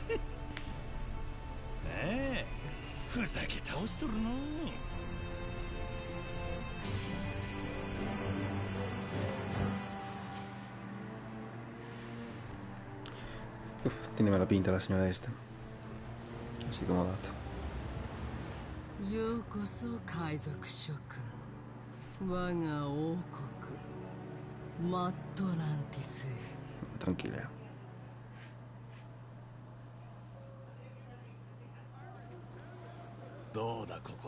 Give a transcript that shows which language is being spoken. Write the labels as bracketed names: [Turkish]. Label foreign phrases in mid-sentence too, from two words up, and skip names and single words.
[Japanese] ええ、ふざけ倒しとるの。 [Spanish] Uf, tiene mala pinta la señora esta. Así como dato. [Japanese] ようこそ海賊諸君、我が王国マッドランティスへ。 [Spanish] Tranquila. [Japanese] どうだここ。